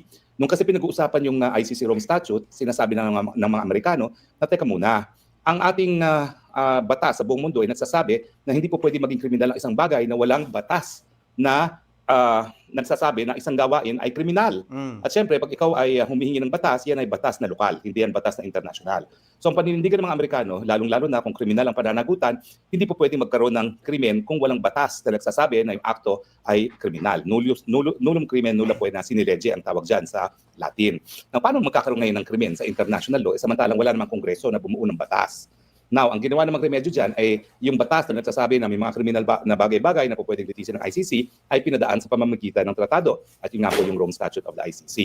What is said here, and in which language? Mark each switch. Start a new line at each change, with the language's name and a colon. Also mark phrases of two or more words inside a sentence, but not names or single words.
Filipino: Nung kasi pinag-uusapan yung ICC Rome Statute, sinasabi ng mga Amerikano na teka muna, ang ating batas sa buong mundo ay nagsasabi na hindi po pwede maging kriminal ang isang bagay na walang batas na nagsasabi na isang gawain ay kriminal. At syempre, pag ikaw ay humihingi ng batas, yan ay batas na lokal, hindi yan batas na international. So ang paninindigan ng mga Amerikano, lalong-lalo na kung kriminal ang pananagutan, hindi po pwede magkaroon ng krimen kung walang batas na nagsasabi na yung akto ay kriminal.
Latin: Nullum crimen nulla poena sine lege ang tawag dyan sa Latin.
Filipino: Now, paano magkakaroon ngayon ng krimen sa
English: international law?
Filipino: Samantalang wala namang kongreso na bumuo ng batas. Now, ang ginawa namang remedyo dyan ay yung batas na nagsasabi na may mga kriminal na bagay-bagay na po pwedeng litisin ng ICC ay pinadaan sa pamamagitan ng tratado. At yun nga po yung Rome Statute of the ICC.